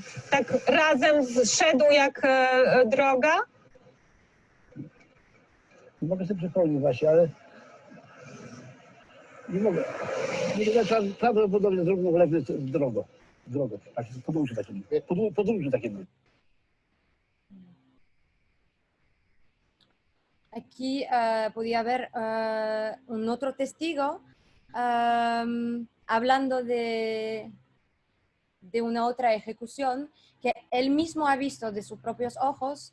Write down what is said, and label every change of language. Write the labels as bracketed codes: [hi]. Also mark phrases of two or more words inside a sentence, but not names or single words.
[pl] Tak razem szedł jak droga? Nie mogę sobie przypomnieć właśnie, ale nie mogę. Prawdopodobnie równolegle drogą. Podróże takie były. [es] Aquí podía haber un otro testigo hablando de una otra ejecución que él mismo ha visto de sus propios ojos.